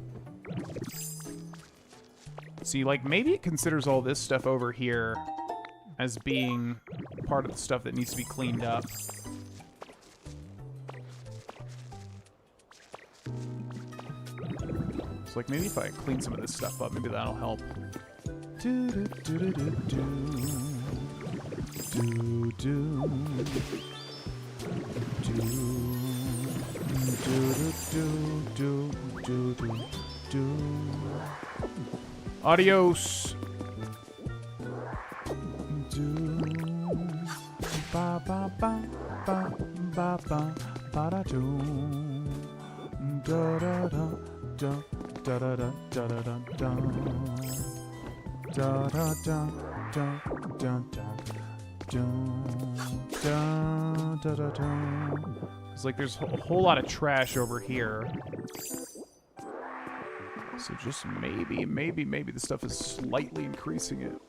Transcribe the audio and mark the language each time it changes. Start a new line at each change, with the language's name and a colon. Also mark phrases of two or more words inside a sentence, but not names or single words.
English: See, like, maybe it considers all this stuff over here as being part of the stuff that needs to be cleaned up. So, like, maybe if I clean some of this stuff up, maybe that'll help. Do, do, do, do, do, do. Do, do. Do, do, do, do, do. Adios. Do. Ba ba ba ba ba ba ba da do. Da da da da da da da da da da da. Da da da da da da da da da. It's like there's a whole lot of trash over here. So just maybe the stuff is slightly increasing it.